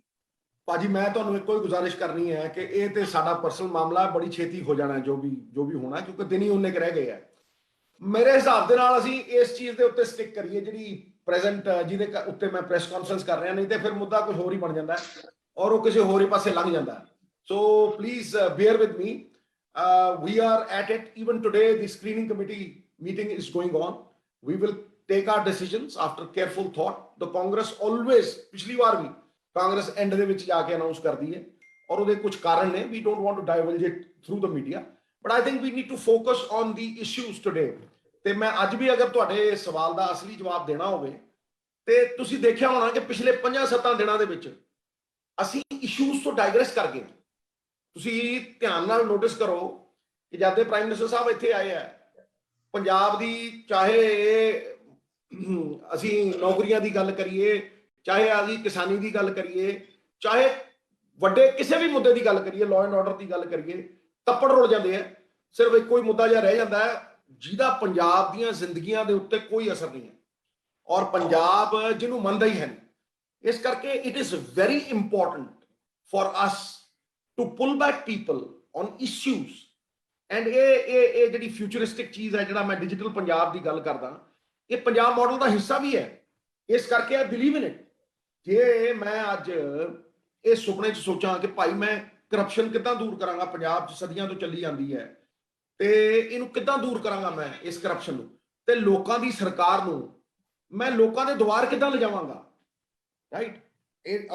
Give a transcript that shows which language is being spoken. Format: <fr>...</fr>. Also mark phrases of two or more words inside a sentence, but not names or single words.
<pa>ਭਾਜੀ ਮੈਂ ਤੁਹਾਨੂੰ ਇੱਕੋ ਹੀ ਗੁਜ਼ਾਰਿਸ਼ ਕਰਨੀ ਹੈ ਕਿ ਇਹ ਤੇ ਸਾਡਾ ਪਰਸਨਲ ਮਾਮਲਾ ਹੈ, ਬੜੀ ਛੇਤੀ ਹੋ ਜਾਣਾ ਜੋ ਵੀ ਹੋਣਾ, ਕਿਉਂਕਿ ਦਿਨ ਹੀ ਉਹਨੇ ਰਹਿ ਗਏ ਆ। ਮੇਰੇ ਹਿਸਾਬ ਦੇ ਨਾਲ ਅਸੀਂ ਇਸ ਚੀਜ਼ ਦੇ ਉੱਤੇ ਸਟਿਕ ਕਰੀਏ ਜਿਹੜੀ ਪ੍ਰੈਜ਼ੈਂਟ ਜਿਹਦੇ ਉੱਤੇ ਮੈਂ</pa> <en>press conference</en> <pa>ਕਰ ਰਿਹਾ, ਨਹੀਂ ਤੇ ਫਿਰ ਮੁੱਦਾ ਕੁਝ ਹੋਰ ਹੀ ਬਣ ਜਾਂਦਾ ਔਰ ਉਹ ਕਿਸੇ ਹੋਰ ਹੀ ਪਾਸੇ ਲੰਘ ਜਾਂਦਾ।</pa> <en>so please bear with me, we are at it. Even today the screening committee meeting is going on. We will take our decisions after careful thought. The Congress always,</en> <pa>ਪਿਛਲੀ ਵਾਰ ਵੀ ਕਾਂਗਰਸ ਐਂਡ ਦੇ ਵਿੱਚ ਜਾ ਕੇ ਅਨਾਉਂਸ ਕਰਦੀ ਹੈ ਔਰ ਉਹਦੇ ਕੁਝ ਕਾਰਨ ਨੇ।</pa> <en>We don't want to divulge it through the media, but I think we need to focus on the issues today.</en> <pa>ਤੇ ਮੈਂ ਅੱਜ ਵੀ ਅਗਰ ਤੁਹਾਡੇ ਸਵਾਲ ਦਾ ਅਸਲੀ ਜਵਾਬ ਦੇਣਾ ਹੋਵੇ ਤੇ ਤੁਸੀਂ ਦੇਖਿਆ ਹੋਣਾ ਕਿ ਪਿਛਲੇ 5-7 ਦਿਨਾਂ ਦੇ ਵਿੱਚ ਅਸੀਂ ਇਸ਼ੂਜ਼ ਤੋਂ ਡਾਈਗਰੈਸ ਕਰ ਗਏ। ਤੁਸੀਂ ਧਿਆਨ ਨਾਲ ਨੋਟਿਸ ਕਰੋ ਕਿ ਜਦ ਦੇ</pa> <en>prime minister</en> <pa>ਸਾਹਿਬ ਇੱਥੇ ਆਏ ਆ, ਪੰਜਾਬ ਦੀ ਚਾਹੇ ਅਸੀਂ ਨੌਕਰੀਆਂ ਦੀ ਗੱਲ ਕਰੀਏ, ਚਾਹੇ ਅਸੀਂ ਕਿਸਾਨੀ ਦੀ ਗੱਲ ਕਰੀਏ, ਚਾਹੇ ਵੱਡੇ ਕਿਸੇ ਵੀ ਮੁੱਦੇ ਦੀ ਗੱਲ ਕਰੀਏ,</pa> <en>law and order</en> <pa>ਦੀ ਗੱਲ ਕਰੀਏ, ਤੱਪੜ ਰੁਲ ਜਾਂਦੇ ਆ। ਸਿਰਫ ਇੱਕੋ ਹੀ ਮੁੱਦਾ ਜਿਹਾ ਰਹਿ ਜਾਂਦਾ ਹੈ ਜਿਹਦਾ ਪੰਜਾਬ ਦੀਆਂ ਜ਼ਿੰਦਗੀਆਂ ਦੇ ਉੱਤੇ ਕੋਈ ਅਸਰ ਨਹੀਂ ਹੈ ਔਰ ਪੰਜਾਬ ਜਿਹਨੂੰ ਮੰਨਦਾ ਹੀ ਹੈ ਨਹੀਂ। ਇਸ ਕਰਕੇ</pa> <en>it is very important for us to pull back people on issues and</en> <pa>ਇਹ ਜਿਹੜੀ ਫਿਊਚਰਿਸਟਿਕ ਚੀਜ਼ ਹੈ, ਜਿਹੜਾ ਮੈਂ ਡਿਜੀਟਲ ਪੰਜਾਬ ਦੀ ਗੱਲ ਕਰਦਾ, ਇਹ ਪੰਜਾਬ ਮਾਡਲ ਦਾ ਹਿੱਸਾ ਵੀ ਹੈ। ਇਸ ਕਰਕੇ</pa> <en>I believe in it.</en> <pa>ਜੇ ਮੈਂ ਅੱਜ ਇਹ ਸੁਪਨੇ 'ਚ ਸੋਚਾਂ ਕਿ ਭਾਈ ਮੈਂ ਕਰਪਸ਼ਨ ਕਿੱਦਾਂ ਦੂਰ ਕਰਾਂਗਾ, ਪੰਜਾਬ 'ਚ ਸਦੀਆਂ ਤੋਂ ਚੱਲੀ ਜਾਂਦੀ ਹੈ, ਤੇ ਇਹਨੂੰ ਕਿੱਦਾਂ ਦੂਰ ਕਰਾਂਗਾ ਮੈਂ ਇਸ ਕਰਪਸ਼ਨ ਨੂੰ, ਤੇ ਲੋਕਾਂ ਦੀ ਸਰਕਾਰ ਨੂੰ ਮੈਂ ਲੋਕਾਂ ਦੇ ਦੁਆਰ ਕਿੱਦਾਂ ਲਿਜਾਵਾਂਗਾ, ਰਾਈਟ।</pa>